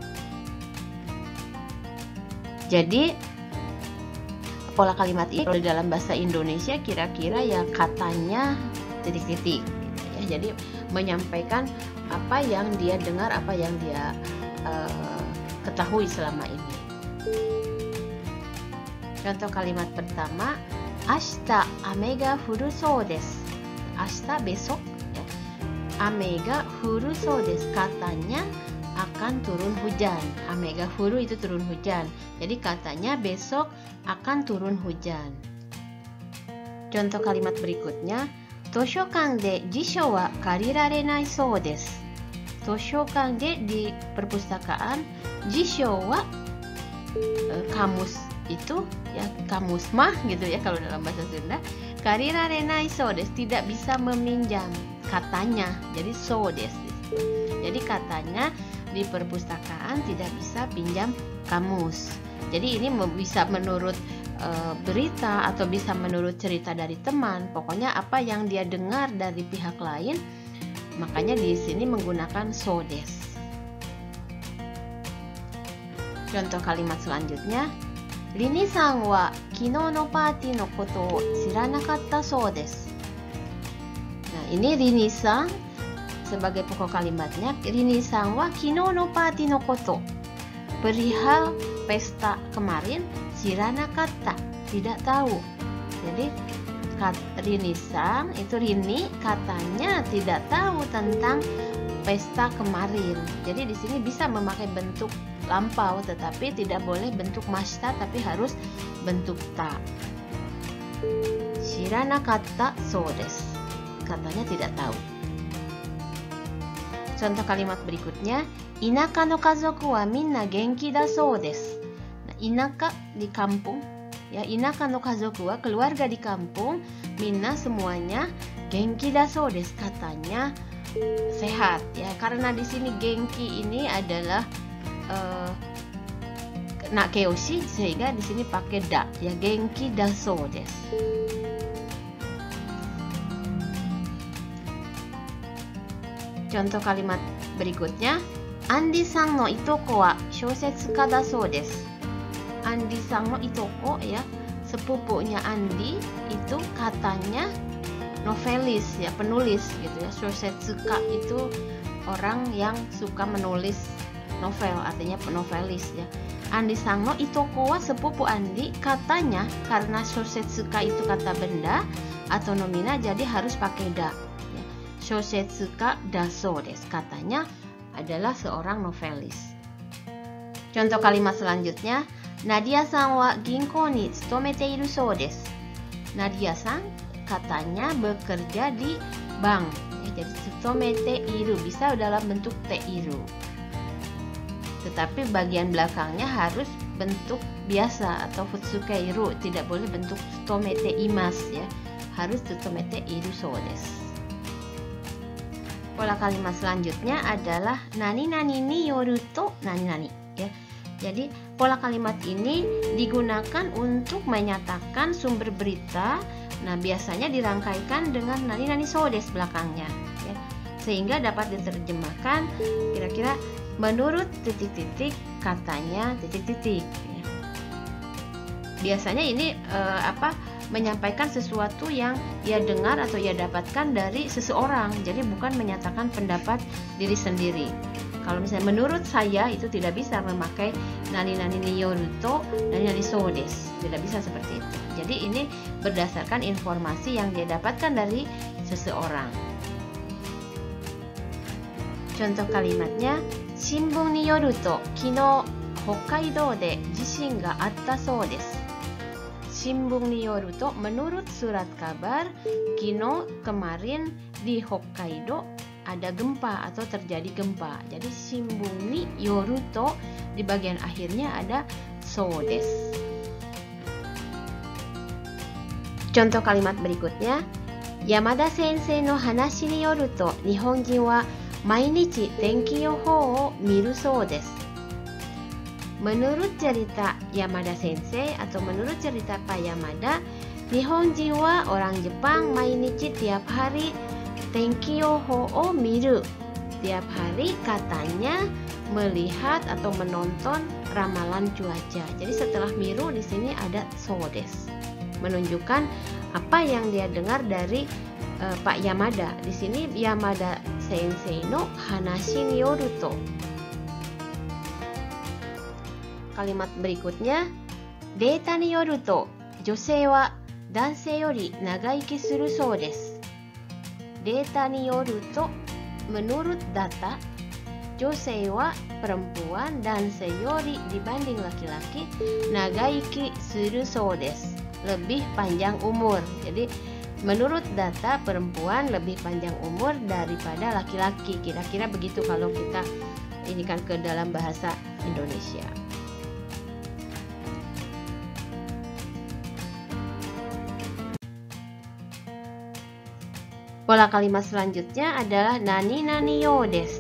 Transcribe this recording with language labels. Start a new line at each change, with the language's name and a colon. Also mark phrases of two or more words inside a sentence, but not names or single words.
Indonesian: Jadi pola kalimat ini kalau di dalam bahasa Indonesia kira-kira ya katanya titik-titik ya. Jadi menyampaikan apa yang dia dengar, apa yang dia ketahui selama ini. Contoh kalimat pertama,
Japanese: 明日雨が降るそうです. Ashita
Indonesian: besok ya.
Japanese: 雨が降るそうです,
Indonesian: katanya akan turun hujan.
Japanese: 雨が降る
Indonesian: itu turun hujan. Jadi katanya besok akan turun hujan. Contoh kalimat berikutnya,
Japanese: 図書館で辞書は借りられないそうです. 図書館で
Indonesian: di perpustakaan,
Japanese: 辞書は
Indonesian: kamus itu ya, kamus mah gitu ya kalau dalam bahasa Sunda.
Japanese: 借りられないそうです,
Indonesian: tidak bisa meminjam, katanya. Jadi
Japanese: そうです.
Indonesian: Jadi katanya di perpustakaan tidak bisa pinjam kamus. Jadi ini bisa menurut berita atau bisa menurut cerita dari teman. Pokoknya apa yang dia dengar dari pihak lain, makanya di sini menggunakan
Japanese: そうです.
Indonesian: Contoh kalimat selanjutnya,
Japanese: リニさんは昨日のパーティーのことを知らなかったそうです.
Indonesian: Nah, ini Rini-san sebagai pokok kalimatnya.
Japanese: リニさんは昨日のパーティーのこと,
Indonesian: perihal pesta kemarin, shiranakatta, tidak tahu. Jadi Rini-san itu Rini katanya tidak tahu tentang pesta kemarin. Jadi di sini bisa memakai bentuk lampau, tetapi tidak boleh bentuk mashita, tapi harus bentuk ta.
Japanese: 知らなかったそうです,
Indonesian: katanya tidak tahu. Contoh kalimat berikutnya,
Japanese: 田舎の家族はみんな元気だそうです.
Indonesian: Nah, inaka di kampung ya,
Japanese: 田舎の家族は
Indonesian: keluarga di kampung, minna semuanya,
Japanese: 元気だそうです,
Indonesian: katanya sehat ya. Karena di sini genki ini adalah nakeoshi, sehingga di sini pakai da ya,
Japanese: 元気だそうです.
Indonesian: Contoh kalimat berikutnya,
Japanese: アンディさんのいとこは小説家だそうです. アンディさんのいとこ
Indonesian: ya, sepupunya Andi itu katanya novelis ya, penulis gitu ya. Shousetsuka itu orang yang suka menulis novel, artinya penovelis ya.
Japanese: アンディさんのいとこは
Indonesian: sepupu Andi, katanya karena shousetsuka itu kata benda atau nomina, jadi harus pakai da ya.
Japanese: 小説家だそうです,
Indonesian: katanya adalah seorang novelis. Contoh kalimat selanjutnya,
Japanese: ナディアさんは銀行に勤めているそうです.
Indonesian: Nadia-san katanya bekerja di bank ya. Jadi
Japanese: 勤めている
Indonesian: bisa dalam bentuk
Japanese: ている,
Indonesian: tetapi bagian belakangnya harus bentuk biasa atau futsuke iru, tidak boleh bentuk
Japanese: 勤めています
Indonesian: ya, harus
Japanese: 勤めているそうです.
Indonesian: Pola kalimat selanjutnya adalah
Japanese: 何々によると何々 ya.
Indonesian: Jadi pola kalimat ini digunakan untuk menyatakan sumber berita. Nah, biasanya dirangkaikan dengan
Japanese: 何々そうです
Indonesian: belakangnya ya, sehingga dapat diterjemahkan kira-kira menurut titik-titik, katanya titik-titik ya. Biasanya ini menyampaikan sesuatu yang ia dengar atau ia dapatkan dari seseorang. Jadi bukan menyatakan pendapat diri sendiri. Kalau misalnya menurut saya itu tidak bisa memakai
Japanese: 何々によると何々そうです.
Indonesian: Tidak bisa seperti itu. Jadi ini berdasarkan informasi yang dia dapatkan dari seseorang. Contoh kalimatnya,
Japanese: 新聞によると昨日北海道で地震があったそうです. 新聞によると,
Indonesian: menurut surat kabar, kino kemarin di Hokkaido ada gempa atau terjadi gempa. Jadi
Japanese: 新聞によると
Indonesian: di bagian akhirnya ada
Japanese: そうです.
Indonesian: Contoh kalimat berikutnya,
Japanese: 山田先生の話によると日本人は毎日天気予報を見るそうです.
Indonesian: Menurut cerita Yamada sensei atau menurut cerita Pak Yamada,
Japanese: 日本人は
Indonesian: orang Jepang mainichi tiap hari
Japanese: 天気予報を見る.
Indonesian: Tiap hari katanya melihat atau menonton ramalan cuaca. Jadi setelah miru di sini ada
Japanese: そうです.
Indonesian: Menunjukkan apa yang dia dengar dari Pak Yamada. Di sini
Japanese: 山田先生の話によると.
Indonesian: Kalimat berikutnya,
Japanese: データによると女性は男性より長生きするそうです. データによると,
Indonesian: menurut data,
Japanese: 女性は perempuan, 男性より
Indonesian: dibanding laki-laki,
Japanese: 長生きするそうです,
Indonesian: lebih panjang umur. Jadi menurut data perempuan lebih panjang umur daripada laki-laki. Kira-kira begitu kalau kita ini kan ke dalam bahasa Indonesia. Pola kalimat selanjutnya adalah
Japanese: 何々ようです.